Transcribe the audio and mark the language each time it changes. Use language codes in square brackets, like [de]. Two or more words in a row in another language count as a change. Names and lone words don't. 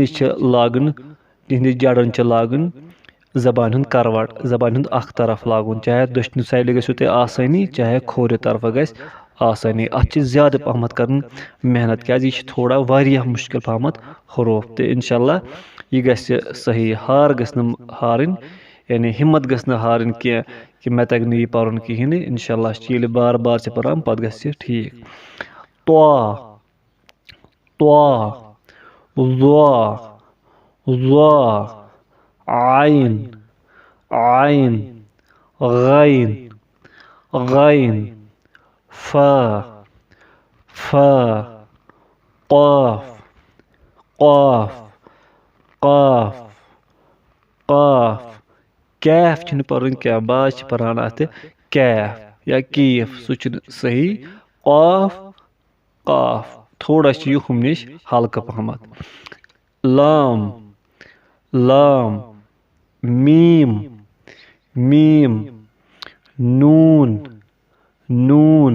[ks] چھِ لاگٕنۍ تِہنٛدِ جَڑَن چھِ لاگٕنۍ زبانہِ ہُنٛد کَروَٹ زبانہِ ہُنٛد اَکھ طرف لاگُن چاہے دٔچھنہِ سایڈٕ گژھِو تۄہہِ آسٲنی چاہے کھوورِ طرفہٕ گژھِ آسٲنی اَتھ چھِ زیادٕ پَہمَتھ کَرٕنۍ محنت کیٛازِ یہِ چھِ تھوڑا واریاہ مُشکِل پَہمَتھ حروٗف تہٕ [ar] اِنشاء اللہ [ks] یہِ گژھِ صحیح ہار گژھِ نہٕ ہارٕنۍ یعنی ہِمت گٔژھ نہٕ ہارٕنۍ کینٛہہ کہِ مےٚ تَگہِ نہٕ یہِ پَرُن کِہیٖنۍ نہٕ [ar] اِنشاء اللہ [ks] ییٚلہِ بار بار چھِ پَران پَتہٕ گژھِ یہِ ٹھیٖک طا طا ظا ظا عین عین غین غین فا فا قاف قاف قاف قاف کیف چھِنہٕ پَرُن کینٛہہ بعض چھِ پَران اَتھٕ کیف یا کیٖف سُہ چھُنہٕ صحیح قاف قاف تھوڑا چھِ یہِ ہُم نِش ہلکہٕ پَہمَتھ لام لام میٖم میٖم نوٗن نوٗن